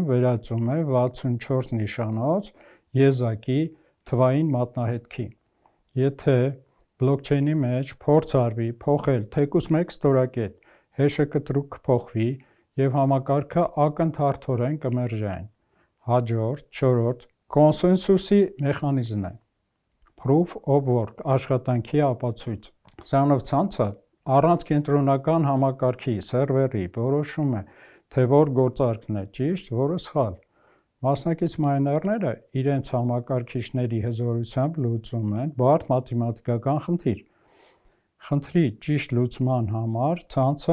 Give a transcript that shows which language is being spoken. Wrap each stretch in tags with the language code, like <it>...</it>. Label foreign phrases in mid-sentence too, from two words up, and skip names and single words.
<hy>վերածում է 64 նիշանոց եզակի թվային մատնահետքի։ Եթե բլոկչեյնի մեջ փորձ արվի փոխել թեկուզ մեկ ստորակետ, հեշը կտրուկ կփոխվի եւ համակարգը ակնթարթորեն կմերժային։ Հաջորդ, չորրորդ, կոնսենսուսի մեխանիզմն է։</hy> <en>Proof of work</en> <hy>աշխատանքի ապացույց։ Սրանով ցանցը առանց կենտրոնական համակարգի սերվերի որոշում է, թե որ գործարքն է ճիշտ, որը սխալ։ Մասնակից մայներները իրենց համակարգիչների հզորությամբ լուծում են բարդ մաթեմատիկական խնդիր։ Խնդրի ճիշտ լուծման համար ցանցը</hy>